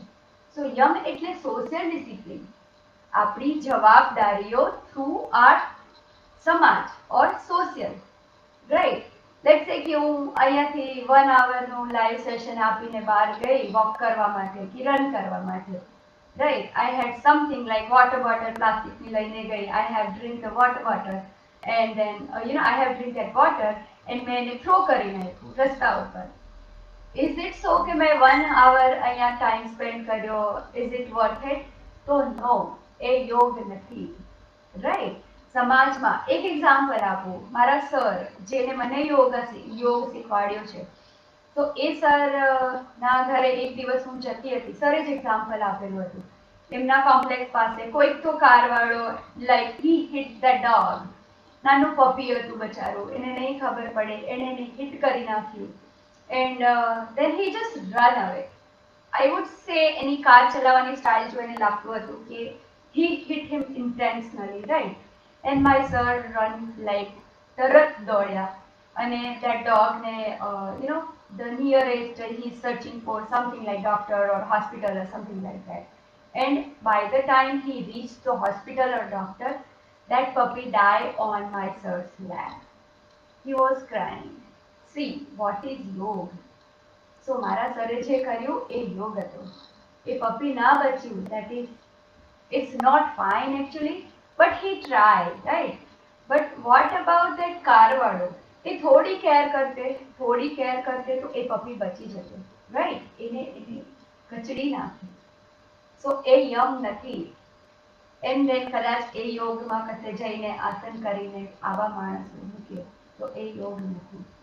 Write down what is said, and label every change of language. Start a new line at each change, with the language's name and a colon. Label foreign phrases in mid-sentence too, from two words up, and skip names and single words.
Gujarati: સો યમ એટલે
English: social discipline,
Gujarati: આપણી જવાબદારીઓ
English: through our
Gujarati: સમાજ
English: or social, right? let's say
Gujarati: કે હું અહીંયાથી 1 આવરનું
English: live session
Gujarati: આપીને બહાર ગઈ વોક કરવા માટે કે રન કરવા માટે,
English: right? I had something like water bottle, plastic
Gujarati: ની લઈને ગઈ.
English: I have drink the water bottle and then I have drink that water and
Gujarati: મેં એને
English: throw
Gujarati: કરી નાખ્યું રસ્તા ઉપર.
English: Is it so
Gujarati: કે મેં
English: 1 hour અહીંયા time spend કર્યો? Is it worth it?
Gujarati: તો no, એ યોગ નથી, રાઈટ? સમાજમાં એક એક્ઝામ્પલ આપું. મારા સર જેને મને યોગ શીખવાડ્યો છે, તો એ સર ના ઘરે એક દિવસ હું જતી હતી. સરે જ એક્ઝામ્પલ આપેલું હતું. એમના કોમ્પ્લેક્સ પાસે કોઈક તો કારવાળો
English: like he hit the dog.
Gujarati: નાનું પપી હતું બચારું, એને નહીં ખબર પડે, એને હિટ કરી નાખ્યું
English: and then he just run away. I would say
Gujarati: એની કાર ચલાવવાની સ્ટાઇલ જોઈને લાગતું હતું કે
English: he hit him intentionally, right? And my sir run like
Gujarati: તરત દોડ્યા અને
English: that dog ને the nearest he's searching for something like doctor or hospital or something like that. And by the time he reached the hospital or doctor, that puppy died on my sir's lap. He was crying. See, what is yoga?
Gujarati: So મારા સરે જે કર્યું એ યોગ હતો. એ પપ્પી ના બચ્યું,
English: that is, it's not fine actually, but he tried, right? But what about that
Gujarati: કારવાળો? એ થોડી કેર કરતે તો એ પપ્પી બચી જતો, right? એને કચડી નાખી. So એ યંગ નથી. એમ then કદાચ એ યોગમાં કશે જઈને આસન કરીને આવા માણસો મૂકે તો એ યોગ નથી.